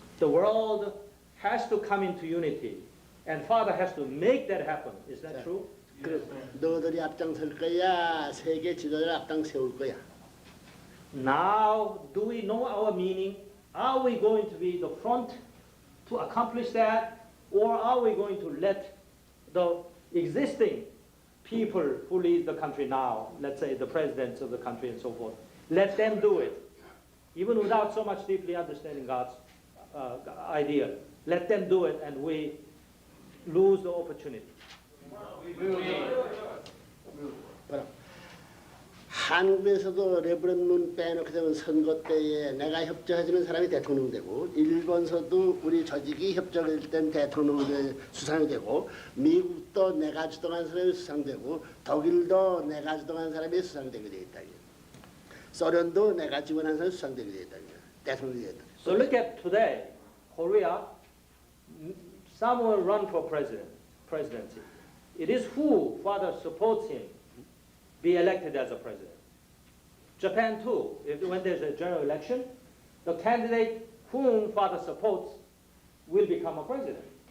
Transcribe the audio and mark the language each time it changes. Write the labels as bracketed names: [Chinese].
[English] The world has to come into unity, and Father has to make that happen. Is that true? [Korean] 그래, 너들이 앞장설 거야, 세계 지도자를 앞장 세울 거야. [English] Now, do we know our meaning? Are we going to be the front to accomplish that? Or are we going to let the existing people who lead the country now, let's say the presidents of the country and so forth, let them do it, even without so much deeply understanding God's idea. Let them do it, and we lose the opportunity. [Korean] 봐라. 한국에서도 레브런 문 빼놓게 되면 선거 때에 내가 협조해주는 사람이 대통령 되고, 일본서도 우리 조직이 협조할 땐 대통령 수상이 되고, 미국도 내가 주동한 사람이 수상되고, 독일도 내가 주동한 사람이 수상되게 돼 있다. 소련도 내가 지원한 사람이 수상되게 돼 있다. 대통령이 됐다. [English] So look at today, Korea, some will run for presidency. It is who father supports him be elected as a president. Japan too, when there's a general election, the candidate whom father supports will become a president.